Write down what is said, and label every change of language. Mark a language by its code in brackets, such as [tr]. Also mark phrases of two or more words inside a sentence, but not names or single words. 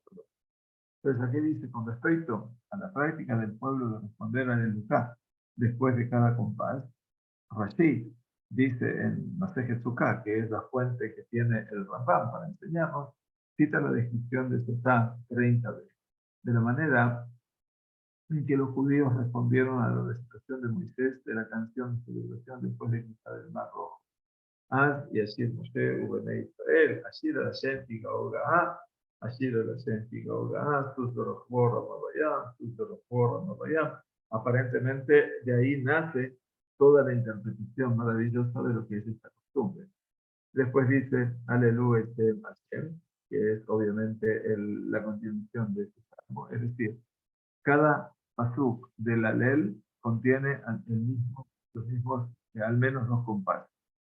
[es] Entonces aquí dice, con respecto a la práctica del pueblo de responder al Elucá después de cada compás, Rashi dice en Masejet Sukkah, que es la fuente que tiene el Rambam para enseñarnos, cita la descripción de Sotá 30 veces. De la manera en que los judíos respondieron a la recitación de Moisés de la canción de celebración después de cruzar el Mar Rojo. [he] ישיר משה ובני ישראל, אשיר על השם תגאו גאה, אשיר על השם תגאו גאה, סוס ורחבו רמה בים, סוס ורחבו רמה בים. [es] Aparentemente de ahí nace toda la interpretación maravillosa de lo que es esta costumbre. Después dice, Aleluya, Hashem, que es obviamente la continuación de este salmo. Es decir, cada pasuk del Alel contiene los mismos, al menos dos compases.